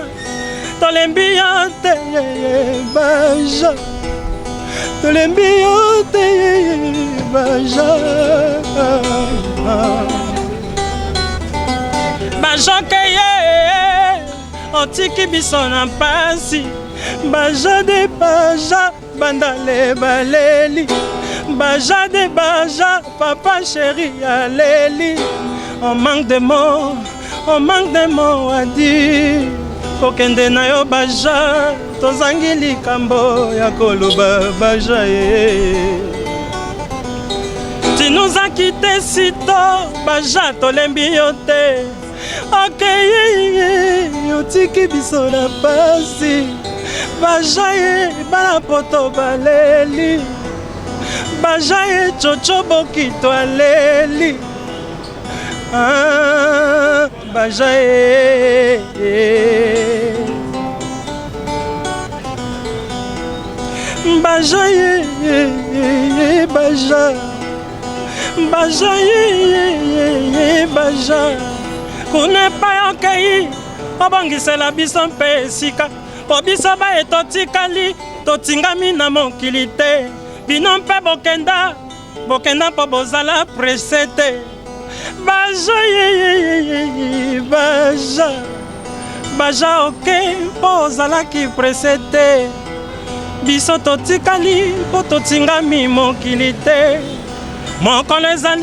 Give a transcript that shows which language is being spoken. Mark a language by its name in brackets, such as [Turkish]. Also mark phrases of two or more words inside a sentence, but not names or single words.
[Lingala] Tolembiote, Baja. Tolembiote, Baja. Baja, keye, otiki biso na pasi. Baja de Baja, bandale baleli. Baja de Baja, papa chéri aleli. [French] On manque de mots à dire. [Lingala] Kokende na yo Baja, tozangi likambo ya koloba Baja. [French] Tu nous as quitté si tôt, [Lingala] Baja, tolembi yo te. akei otiki biso na pasi bajaye bana poto baleli bajaye chocho bokito aleli bajaye bajaye baja bajaye baja kuna pa okei obongisela biso mpe esika po biso baye totikali totingami na mokili te bino mpe bokenda mpo bozala prese te bajaye baja oke mpo ozalaki prese te biso totikali mpo totingami mokili te mokolo ezali